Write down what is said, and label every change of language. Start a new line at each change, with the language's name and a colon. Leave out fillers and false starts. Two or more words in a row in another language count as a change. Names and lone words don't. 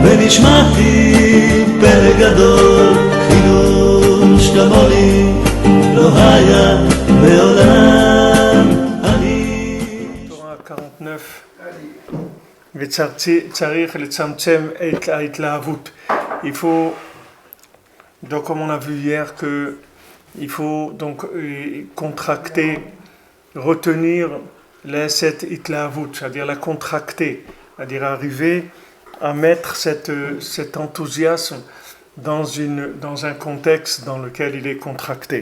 Hebrew: שמעתי פלא גדול, חידוש כמוני לא היה מעולם. תורה 49 וצריך לצמצם את ההתלהבות.
French: Il faut, donc comme on a vu hier, que il faut donc contracter, retenir cette itlahavut, c'est-à-dire la contracter, c'est-à-dire arriver à mettre cet enthousiasme dans un contexte dans lequel il est contracté.